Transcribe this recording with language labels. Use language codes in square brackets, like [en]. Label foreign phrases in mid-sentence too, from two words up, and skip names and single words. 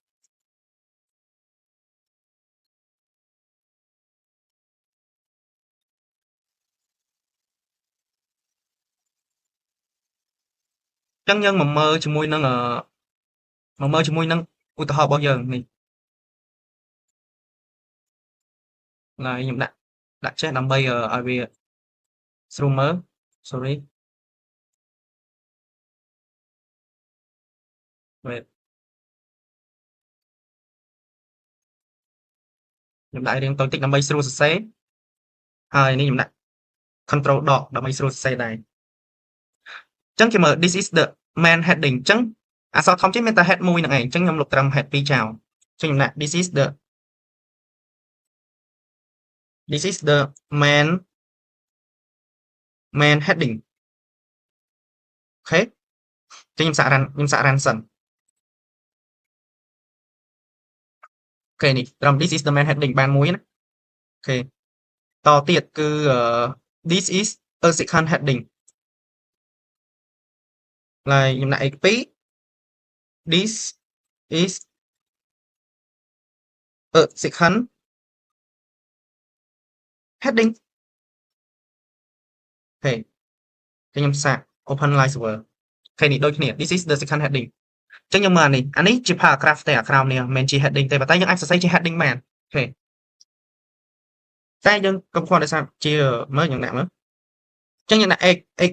[km] អញ្ចឹងយើងមកមើលជាមួយនឹងឧទាហរណ៍របស់យើងនេះ ឡើយខ្ញុំដាក់ចេះដើម្បីឲ្យវាស្រួលមើល [en] sorry wait [km] ខ្ញុំដាក់រៀ ងតូចតិចដើម្បីស្រួលសរសេរហើយនេះខ្ញុំដាក់ control ដកដើម្បីស្រួលសរសេរដែរអញ្ចឹងគេមើល [en] this is the main heading [km] អញ្ចឹងអក្សរធំចេះមានតែ head មួយហ្នឹងឯងអញ្ចឹងខ្ញុំលុបត្រឹម head 2ចោលអញ្ចឹងខ្ញុំដាក់ [en] this is the main heading [km] អូខេអញ្ចឹងខ្ញុំសាក run សិនអូខេនេះត្រឹម [en] this is the main heading [km] បានមួយណាអូខេតទៀតគឺ [en] this is a second heading [km] ឡើយខ្ញុំដាក់ x2 [en] this is a second heading [km] អូខេខ្ញុំសាក [en] open line server [km] អូខេនេះដូច គ្នា [en] this is the second heading [km] អញ្ចឹងខ្ញុំមើលអានេះជា paragraph ទេ អាក្រោមនេះមិនមែនជា heading ទេប៉ុន្តែយើងអាចសរសេរជា heading បានអូខេតែយើងកុំខ្វល់ដោយសារជា មើលយើងដាក់មើលអញ្ចឹងយើងដាក់ x4